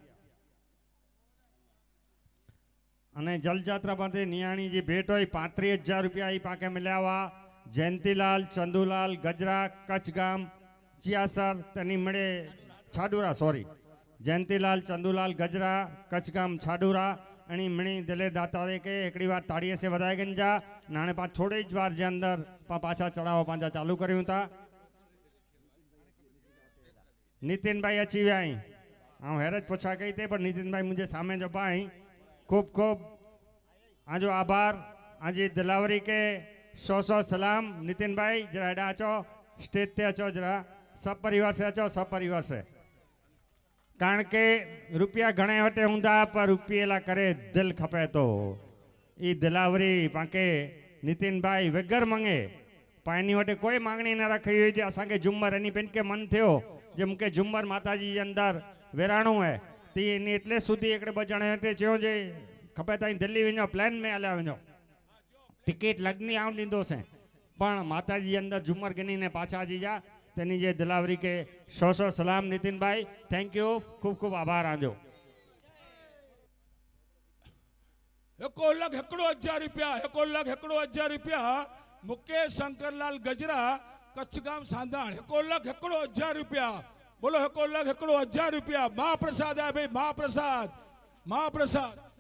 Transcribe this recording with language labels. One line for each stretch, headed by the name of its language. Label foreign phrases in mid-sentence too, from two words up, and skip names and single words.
Kachhi: अने जल यात्रा पाते नियाणी जी भेट हुई 35,000 रुपया ई पाके मिल्या हुआ जयंतीलाल चंदूलाल गजरा कचगाम चियासर तनी मड़े छाडूरा सॉरी जयंतीलाल चंदूलाल गजरा कचगाम छाडूरा अणी मणी दिले दातारे के एकड़ी बार ताड़ीअ से वधाए गन जा नाने पा थोड़ी ज वार जे अंदर पा पाछा चढ़ाव पांजा चालू करियूं था नितिन भाई अची विया आई हाँ हैरत पुछा कई थे पर नितिन भाई मुझे सामने जो पाई खूब खूब आजो आभार आजी दिलावरी के 100 सलाम नितिन भाई जरा एडा अचो स्टेज ते अचो जरा सब परिवार से अचो सब परिवार से कारण के रुपया घणे वटे हुंदा पर रुपये ला करे दिल खपे तो ई दिलावरी पाके नितिन भाई वगर मंगे पानी वटे कोई मांगनी न रखी हुई जे असा के झुम्मर एनी पिन के मन थियो जे मुके झुम्मर माताजी जे अंदर वेराणो है ती नी एटले सुधी एकड़े बजणे हटे चयो जे खपे ताई दिल्ली वञो प्लेन में हलिया वञो टिकट लगनी आउं ॾींदो से पण माताजी अंदर झुम्मर गिनी ने पाछा जी जा तेनी जे दिलावरी के 100 सलाम नितिन भाई
English: thank you
Kachhi: खूब खूब आभार आजो 1,01,000 रुपया 1,01,000 रुपया मुकेश शंकरलाल गजरा कच्छ गाम सांधाण 1,01,000 रुपया बोलो 1,01,000 रुपया महाप्रसाद है भाई महाप्रसाद महाप्रसाद